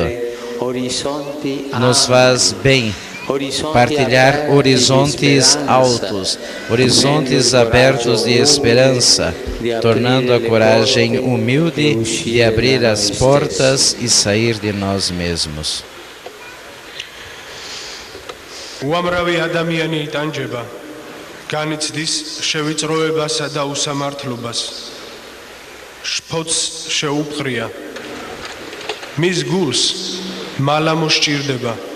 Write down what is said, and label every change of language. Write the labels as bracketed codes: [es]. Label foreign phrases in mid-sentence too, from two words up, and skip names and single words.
[pt] Nos faz bem partilhar horizontes altos, horizontes abertos de esperança, tornando a coragem humilde de abrir as portas e sair de nós mesmos. [ka] უამრავი ადამიანი იტანჯება, განიცდის შევიწროებასა და უსამართლობას. შფოთს შეუპყრია. მის გულს მალა მოსჭირდება.